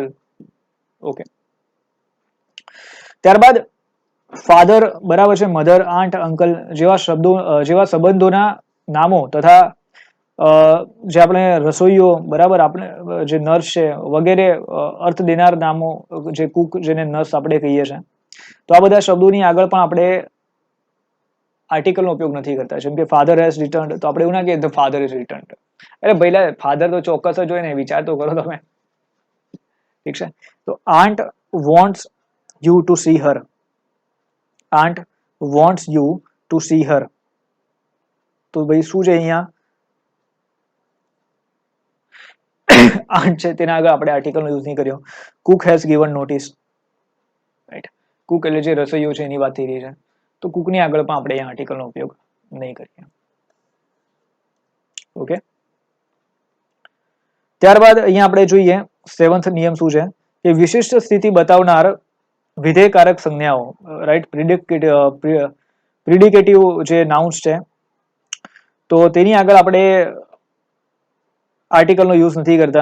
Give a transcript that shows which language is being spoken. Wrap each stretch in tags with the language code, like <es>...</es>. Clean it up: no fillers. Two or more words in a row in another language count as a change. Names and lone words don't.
<gu>ઓકે, ત્યારબાદ ફાધર, બરાબર છે,</gu> <en>mother, aunt, uncle</en> <gu>જેવા શબ્દો, જેવા સંબંધોના નામો તથા જે આપણે રસોઈઓ, બરાબર, આપણે જે નર્સ છે વગેરે અર્થ દેનાર નામો, જે કુક, જેને નર્સ આપણે કહીએ છીએ, તો આ બધા શબ્દોની આગળ પણ આપણે આર્ટિકલનો ઉપયોગ નથી કરતા. જેમ કે</gu> <en>father has returned,</en> <gu>તો આપણે એવું ના કહીએ</gu> <en>the father is returned.</en> <gu>અરે ભઈલા, ફાધર તો ચોક્કસ જ હોય ને, વિચાર તો કરો તમે. ઠીક છે, તો</gu> <en>aunt wants you to see her. Aunt wants you to see her.</en> <gu>તો ભાઈ શું છે અહીંયા, aunt છે તેના આગળ આપણે આર્ટિકલનો યુઝ નહીં કર્યો.</gu> <en>cook has given notice.</en> <gu>રાઈટ, કુક એટલે જે રસોઈયો છે એની વાત થઈ રહી છે, તો કુકની આગળ પણ આપણે અહીંયા આર્ટિકલનો ઉપયોગ નહીં કરીએ. ઓકે, ત્યારબાદ અહીંયા આપણે જોઈએ 7th નિયમ શું છે કે વિશિષ્ટ સ્થિતિ બતાવનાર વિધેયકારક સંજ્ઞાઓ, રાઈટ, પ્રિડિકેટિવ જે નાઉન્સ છે, તો તેની આગળ આપણે આર્ટિકલનો યુઝ નથી કરતા.</gu>